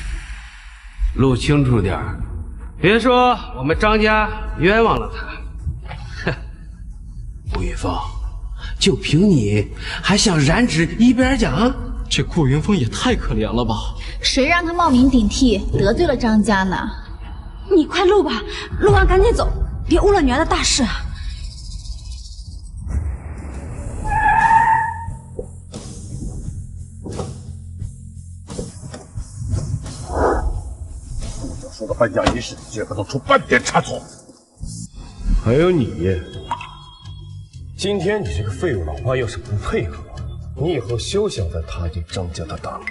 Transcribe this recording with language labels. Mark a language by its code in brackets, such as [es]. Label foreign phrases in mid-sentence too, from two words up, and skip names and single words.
[zh] 錄清楚點， 別說我們張家冤枉了他。哼，顧雲峰，就憑你還想染指一邊獎？这顧雲峰也太可憐了吧！誰讓他冒名頂替，得罪了張家呢？你快錄吧，錄完趕緊走，別誤了女兒的大事啊！说的颁奖仪式绝不能出半点差错。还有你，今天你这个废物老妈要是不配合，你以后休想再踏进张家的大门。